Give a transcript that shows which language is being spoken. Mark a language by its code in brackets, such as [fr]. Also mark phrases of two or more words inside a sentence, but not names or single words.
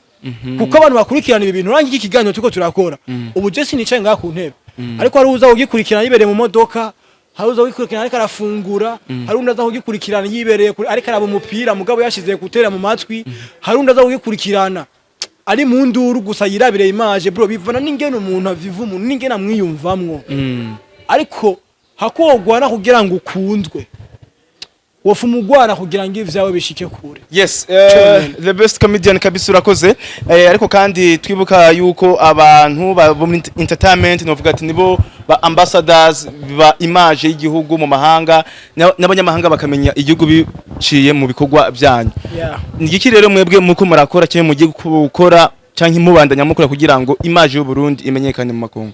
[rn] kuko abantu bakurikirana ibi bintu rangi ikiganiro tuko turakora ubu je sinicaye ngaha ku ntebe ariko hari uza ugikurikirana yibereye mu modoka hari uza ugikurikirana ariko arafungura hari undi aza ugikurikirana yibereye ariko araba umupira mugabo yashize gutera mu matwi hari undi aza ugikurikirana ari mu nduru gusa yirabire [en] image bro [rn] bivana n'ingene umuntu aviva umuntu n'ingene amwiyumvamwo ariko hakogwana kugira ngo ukundwe wofu mugwana kugira ngo ivyawe bishike kure. [en] Yes, the best comedian [rn] kabisa urakoze. Ariko kandi twibuka yuko abantu ba entertainment novuga ati nibo ba ambassadors ba image y'igihugu mu mahanga n'abanyamahanga bakamenya igihugu biciye mu bikorwa byanyu. Nigiki rero mwebwe muko murakora cyane mugiye gukora canke mubandanya mukora kugira ngo image y'u Burundi imenyekane mu makungu?